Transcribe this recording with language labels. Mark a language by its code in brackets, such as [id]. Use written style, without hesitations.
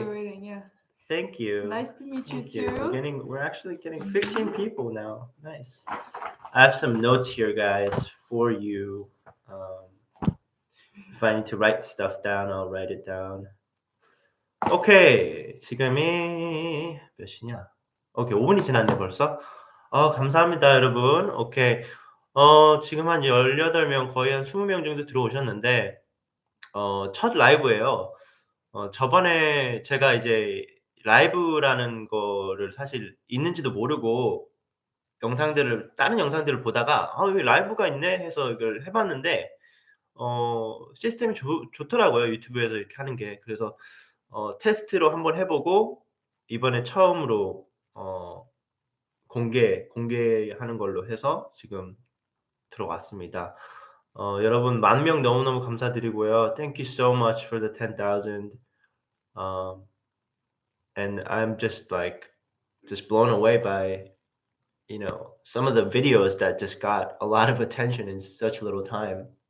[en] They were waiting, yeah. Thank you. Nice to meet you Thank too. We're actually getting 15 people now. Nice. I have some notes here, guys, for you. If I need to write stuff down, I'll write it down. [ko] 오케이. 지금이 몇 시냐? 오케이, 5분이 지났네 벌써. 감사합니다, 여러분. 오케이. 지금 한 18명, 거의 한 20명 정도 들어오셨는데, 첫 라이브예요. 저번에 제가 이제 라이브라는 거를 사실 있는지도 모르고 다른 영상들을 보다가 여기 라이브가 있네 해서 이걸 해봤는데, 시스템이 좋더라고요. 유튜브에서 이렇게 하는 게. 그래서 테스트로 한번 해보고 이번에 처음으로 공개하는 걸로 해서 지금 들어왔습니다. 여러분 10,000명 너무너무 감사드리고요. [en] Thank you so much for the 10,000. And I'm just blown away by some of the videos that just got a lot of attention in such little time.